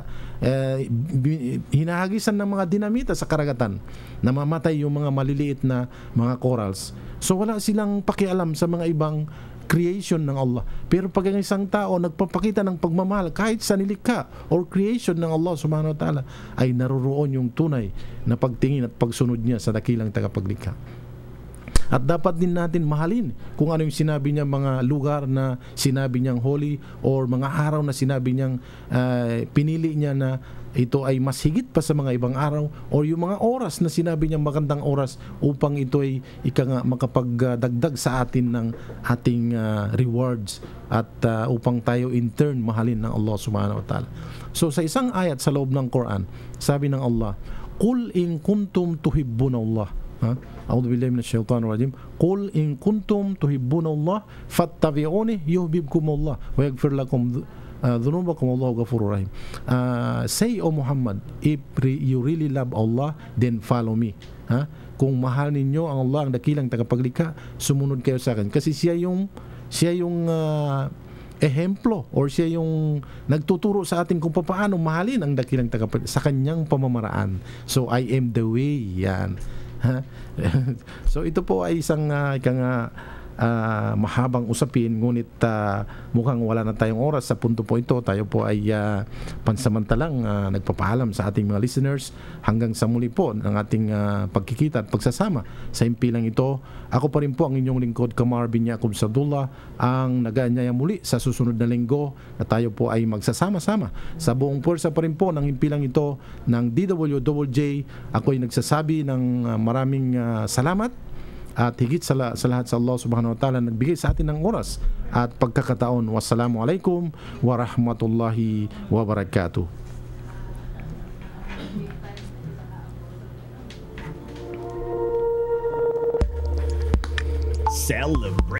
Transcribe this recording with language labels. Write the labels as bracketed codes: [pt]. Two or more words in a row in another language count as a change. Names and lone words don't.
[tl] Hinahagisan ng mga dinamita sa karagatan. Namamatay yung mga maliliit na mga corals. So wala silang pakialam sa mga ibang creation ng Allah. Pero pag ang isang tao nagpapakita ng pagmamahal kahit sa nilikha [en] or creation [tl] ng Allah [ar] سبحانه وتعالى, [tl] ay naroroon yung tunay na pagtingin at pagsunod niya sa dakilang tagapaglikha. At dapat din natin mahalin kung ano yung sinabi niya, mga lugar na sinabi niyang holy or mga araw na sinabi niyang pinili niya na ito ay mas higit pa sa mga ibang araw, or yung mga oras na sinabi niyang magandang oras upang ito ay makapagdagdag sa atin ng ating rewards at upang tayo [en] in turn [tl] mahalin ng Allah [ar] سبحانه وتعالى. [tl] So sa isang ayat sa loob ng Quran, sabi ng Allah, [ar] "قل إن كنتم تحبون الله." أعوذ بالله من الشيطان الرجيم. "قل إن كنتم تحبون الله فاتبعوني يحببكم الله ويغفر لكم ذنوبكم والله غفور رحيم." [en] Say, O Muhammad, if you really love Allah, then follow me. [tl] Kung mahal ninyo ang Allah, ang dakilang tagapaglikha, sumunod kayo sa akin. Kasi siya yung ehemplo, or siya yung nagtuturo sa atin kung paano mahalin ang dakilang tagapaglikha sa kanyang pamamaraan. [en] So I am the way. [tl] Yan. So ito po ay isang mahabang usapin, ngunit mukhang wala na tayong oras sa punto po ito. Tayo po ay pansamantalang nagpapaalam sa ating mga listeners hanggang sa muli po ng ating pagkikita at pagsasama sa impilang ito. Ako pa rin po ang inyong lingkod, Kamar bin Yaqub Sadullah, ang nag-aanyaya muli sa susunod na linggo na tayo po ay magsasama-sama sa buong pwersa pa rin po ng impilang ito ng DWJJ. Ako ay nagsasabi ng maraming salamat at higit sa lahat sa Allah [ar] سبحانه وتعالى [tl] nagbigay sa atin ng oras at pagkakataon. [ar] والسلام عليكم ورحمة الله وبركاته. [tl] Celebrate.